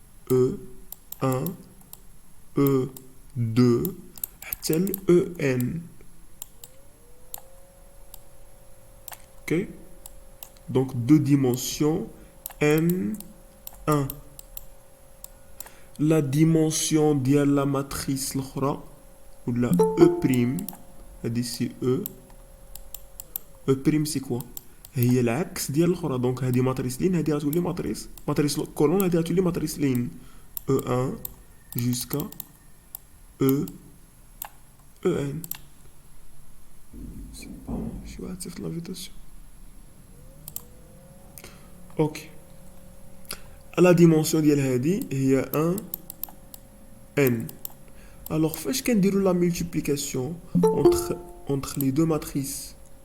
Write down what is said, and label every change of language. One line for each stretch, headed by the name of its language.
French: E1, E2,
Arabic: حتى
French: EN. Ok? Donc, de dimension N1. La dimension de la matrice l'autre, ou la E', c'est E. E' c'est quoi?
Arabic: هي العكس ديال الاخرى دونك هذه ماتريس لين هذه غتولي ماتريس كولون هذه غتولي ماتريس لين E1 jusqu'à E En.
French: C'est bon, je vais activer l'invitation. Ok. La dimension
Arabic: ديال هذه
French: هي 1 N. Alors
Arabic: فاش كنديروا
French: la multiplication entre les deux matrices.